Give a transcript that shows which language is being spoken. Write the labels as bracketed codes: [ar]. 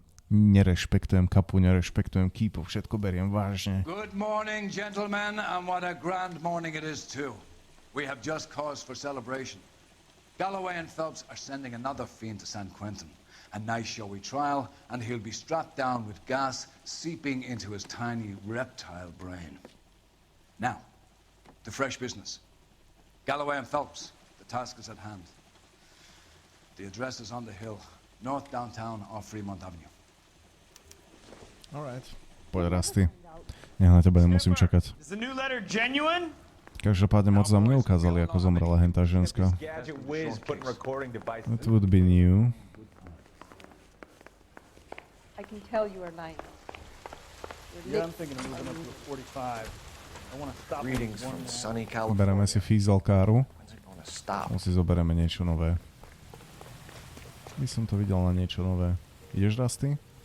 [sk] Nerešpektujem kapu, nerešpektujem kýpo, všetko beriem vážne. [en] Good morning, gentlemen, and what a grand morning it is too. We have just cause for celebration. Galloway and Phelps are sending another fiend to San Quentin. A nice showy trial, and he'll be strapped down with gas seeping into his tiny reptile brain. Now, to fresh business. Galloway and Phelps, the task is at hand. The address is on the hill, north downtown off Fremont Avenue. [sk] Alright. Poď Rusty. Nech na teba nemusím čakať. [en] Is the new letter genuine? [sk] Každopádne moc nám neukázali, ako zomrela hentá ženská. [en] That would be new. I can tell you are lying. Yeah, I'm thinking of moving up to a 45. I want to stop. Greetings from sunny California. [sk] Bereme si fízelkáru. [en] Stop. [sk] Si zoberieme niečo nové. By som to videl na niečo nové. Ideš, Rusty?